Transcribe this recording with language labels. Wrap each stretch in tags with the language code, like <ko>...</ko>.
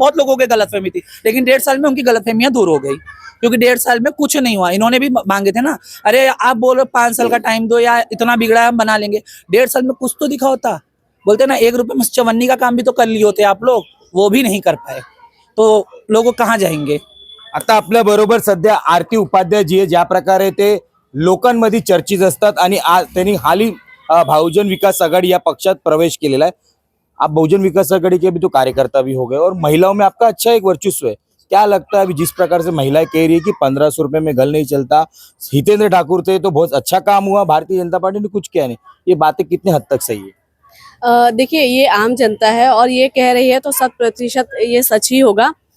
<hi>बहुत लोगों के गलत फहमी थी, लेकिन 1.5 साल में उनकी गलत फहमियां दूर हो गई। क्योंकि 1.5 साल में कुछ नहीं हुआ। इन्होंने भी मांगे थे ना, अरे आप बोलो 5 साल का टाइम दो या इतना बिगड़ा है हम बना लेंगे। 1.5 साल में कुछ तो दिखा होता। बोलते ना 1 रुपए में चवन्नी का काम भी तो कर लिए होते आप लोग, वो भी नहीं कर पाए, तो लोग कहाँ जाएंगे।</hi> <mr>आता आपल्या बरोबर सध्या आरती उपाध्याय जी आहे, ज्या प्रकारे ते लोकांमध्ये चर्चित असतात आणि त्यांनी हाली बहुजन विकास आघाड़ी या पक्षात प्रवेश केलेला है।</mr> <hi>आप बहुजन विकास आघाड़ी के भी तो कार्यकर्ता भी हो गए और महिलाओं में आपका अच्छा एक वर्चस्व है। क्या लगता है अभी जिस प्रकार से महिलाएं कह रही है कि 1500 रुपए में घर नहीं चलता, हितेंद्र ठाकुर थे तो बहुत अच्छा काम हुआ, भारतीय जनता पार्टी ने कुछ किया नहीं, ये बातें कितने हद तक सही है? देखिए, ये आम जनता है और ये कह रही है तो 100% ये सच ही होगा।</hi>